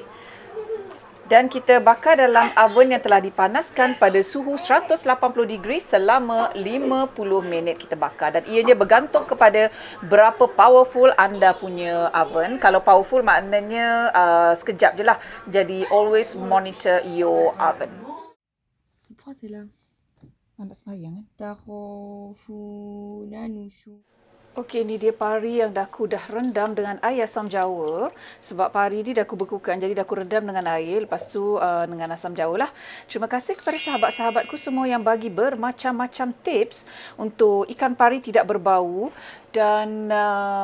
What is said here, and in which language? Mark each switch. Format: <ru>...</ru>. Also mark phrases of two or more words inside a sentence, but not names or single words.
<ms>Dan kita bakar dalam oven yang telah dipanaskan pada suhu 180 degree selama 50 minit kita bakar. Dan ianya bergantung kepada berapa powerful anda punya oven. Kalau powerful maknanya sekejap je lah.</ms> <en>Jadi always monitor your oven.</en> <fr>Pourquoi t'es là?</fr> <ms>Nak sembahyang kan? Tarofunanushu. Okey, ni dia pari yang aku dah rendam dengan air asam jawa. Sebab pari ni dah aku bekukan, jadi dah aku rendam dengan air. Lepas tu dengan asam jawa lah. Terima kasih kepada sahabat-sahabatku semua yang bagi bermacam-macam tips untuk ikan pari tidak berbau.</ms>